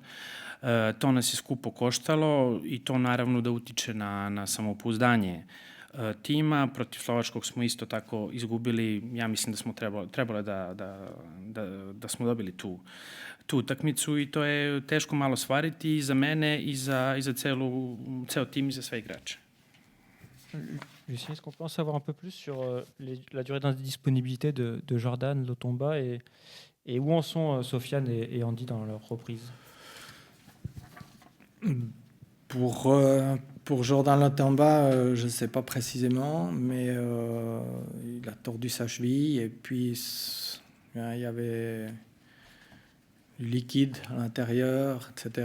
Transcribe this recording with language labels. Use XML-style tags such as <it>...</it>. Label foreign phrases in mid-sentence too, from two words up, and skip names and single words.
<sr>To nas je skupo koštalo i to naravno da utiče na samopouzdanje tima. Protiv Slovačkog smo isto tako izgubili. Ja mislim da smo trebalo da smo dobili tu utakmicu i to je teško malo stvariti i za mene i za ceo tim i za sve igrače.</sr> <fr>Lucien, est-ce qu'on peut en savoir un peu plus sur la durée d'indisponibilité de Jordan Lotomba et où en sont Sofiane et Andy dans leur reprise? Pour Jordan Lotomba, je ne sais pas précisément, mais il a tordu sa cheville et puis il y avait du liquide à l'intérieur, etc.</fr>